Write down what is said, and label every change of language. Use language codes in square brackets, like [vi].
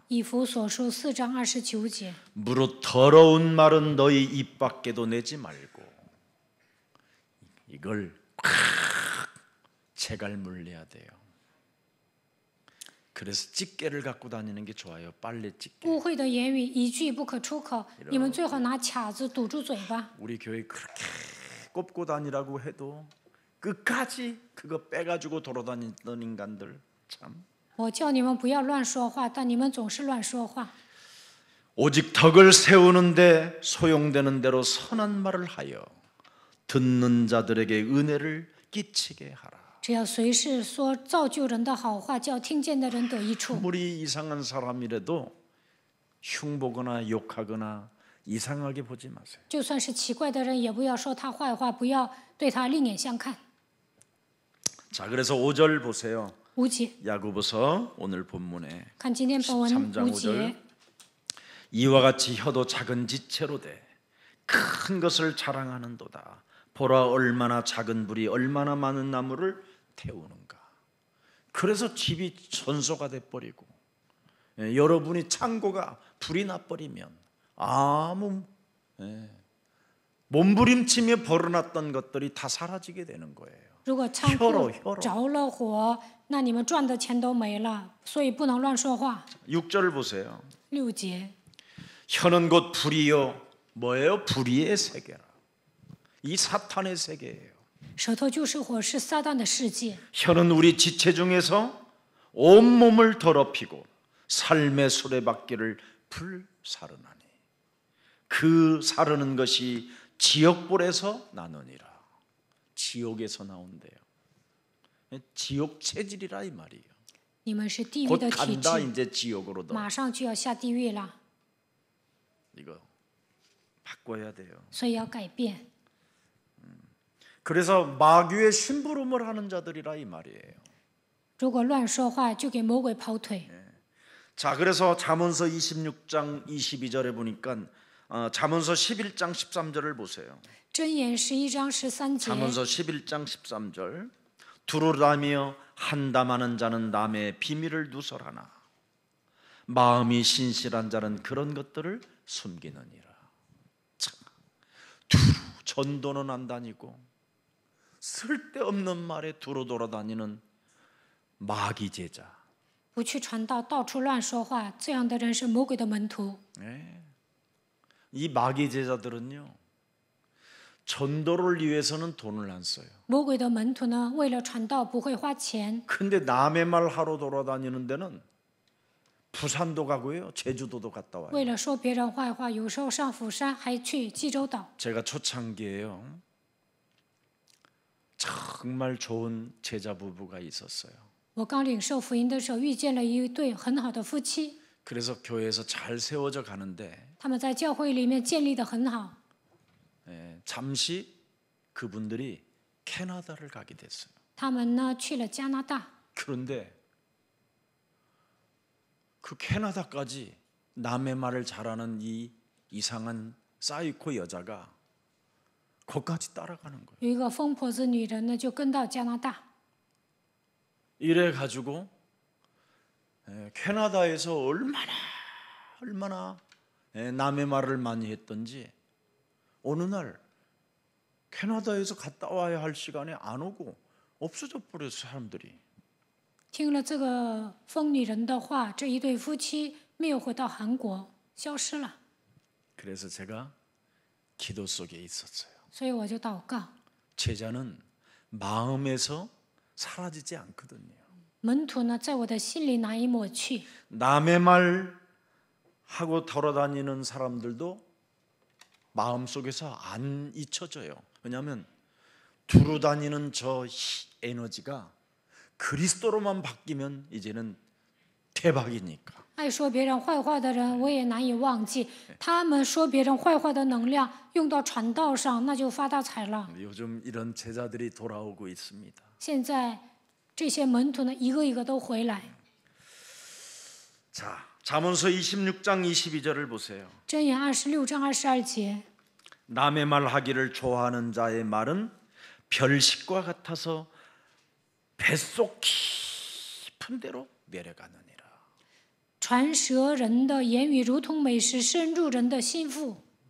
[zh] 以弗所书4章29节， [ko] 무릇 더러운 말은 너희 입 밖에도 내지 말고. 이걸 제갈 물려야 돼요. 그래서 집게를 갖고 다니는 게 좋아요. 빨래 집게. [zh] 污秽的言语一句不可出口，你们最好拿卡子堵住嘴巴。 [ko] 우리 교회 그렇게 꼽고 다니라고 해도 끝까지 그거 빼가지고 돌아다니던 인간들 참. [zh] 我叫你们不要乱说话，但你们总是乱说话。 [ko] 오직 덕을 세우는데 소용되는 대로 선한 말을 하여 듣는 자들에게 은혜를 끼치게 하라. [zh] 只要随时说造就人的好话，叫听见的人得益处。 [ko] 아무리 이상한 사람이라도 흉보거나 욕하거나 이상하게 보지 마세요. [zh] 就算是奇怪的人，也不要说他坏话，不要对他另眼相看。 [ko] 자, 그래서 5절 보세요. [zh] 5节， [ko] 야고보서 오늘 본문에 [zh] 看今天本文 [ko] 13장 [zh] 5节， [ko] 이와 같이 혀도 작은 지체로 돼 큰 것을 자랑하는도다. 보라 얼마나 작은 불이 얼마나 많은 나무를 태우는가. 그래서 집이 전소가 돼버리고 여러분이 창고가 불이 나버리면 아무 몸부림치며 벌어놨던 것들이 다 사라지게 되는 거예요. [zh] 如果仓库着了火，那你们赚的钱都没了，所以不能乱说话。 [ko] 6절을 보세요. [zh] 6节， [ko] 혀는 곧 불이요. 뭐예요? 불의의 세계라. 이 사탄의 세계예요. [zh] 舌头就是火，是撒旦的世界。 [ko] 혀는 우리 지체 중에서 온몸을 더럽히고 삶의 수레바퀴를 불사르나니 그 사르는 것이 지옥불에서 나느니라. 지옥에서 나온대요. 지옥 체질이라 이 말이에요. [zh] 你们是地狱 [ko] 곧 [zh] 的体 [ko] 간다 [zh] 质， [ko] 이제 지옥으로 너. [zh] 马上就要下地狱了， [ko] 이거 바꿔야 돼요. [zh] 所以要改变。 [ko] 그래서 마귀의 심부름을 하는 자들이라 이 말이에요. [zh] 如果乱说话，就给魔鬼跑腿。 [ko] 자, 그래서 잠언서 26장 22절에 보니까 잠언서 11장 13절을 보세요. [zh] 箴言11章13节， [ko] 잠언서 11장 13절. 두루다니며 한담하는 자는 남의 비밀을 누설하나 마음이 신실한 자는 그런 것들을 숨기느니라. 참, 두루 전도는 안 다니고 쓸데없는 말에 두루 돌아다니는 마귀 제자. [zh] 不去传道，到处乱说话，这样的人是魔鬼的门徒。 [ko] 이 마귀 제자들은요, 전도를 위해서는 돈을 안 써요. [zh] 魔鬼的门徒呢，为了传道不会花钱， [ko] 근데 남의 말 하러 돌아다니는 데는 부산도 가고요, 제주도도 갔다 와요. [zh] 为了说别人坏话，有时候上釜山，还去济州岛。 [ko] 제가 초창기에요, 정말 좋은 제자 부부가 있었어요. [zh] 我刚领受福音的时候，遇见了一对很好的夫妻， [ko] 그래서 교회에서 잘 세워져 가는데 [zh] 他们在教会里面建立得很好。 [ko] 잠시 그분들이 캐나다를 가게 됐어요. [zh] 他们呢去了加拿大， [ko] 그런데 그 캐나다까지 남의 말을 잘하는 이 이상한 사이코 여자가 거기까지 따라가는 거예요. [zh] 有一个疯婆子女人呢就跟到加拿大。 [ko] 이래 가지고 캐나다에서 얼마나 남의 말을 많이 했던지 어느 날 캐나다에서 갔다 와야 할 시간에 안 오고 없어져 버렸어요, 사람들이. [zh] 听了这个疯女人的话，这一对夫妻没有回到韩国，消失了。 [ko] 그래서 제가 기도 속에 있었어요. [zh] 所以我就祷告， [ko] 제자는 마음에서 사라지지 않거든요. [zh] 门徒呢在我的心里难以抹去。 [ko] 남의 말 하고 돌아다니는 사람들도 마음속에서 안 잊혀져요. 왜냐하면 두루 다니는 저 에너지가 그리스도로만 바뀌면 이제는 대박이니까. [zh] 爱说别人坏话的人，我也难以忘记。他们说别人坏话的能量用到传道上，那就发大财了。 [ko] 요즘 이런 제자들이 돌아오고 있습니다. [zh] 现在这些门徒呢，一个一个都回来。 [ko] 자, 잠언서 26장 22절을 보세요. [zh] 箴言26章22节， [ko] 남의 말 하기를 좋아하는 자의 말은 별식과 같아서 뱃속 깊은 데로 내려가느니라. [zh] 传舌人的言语如同美食，深入人的心腹。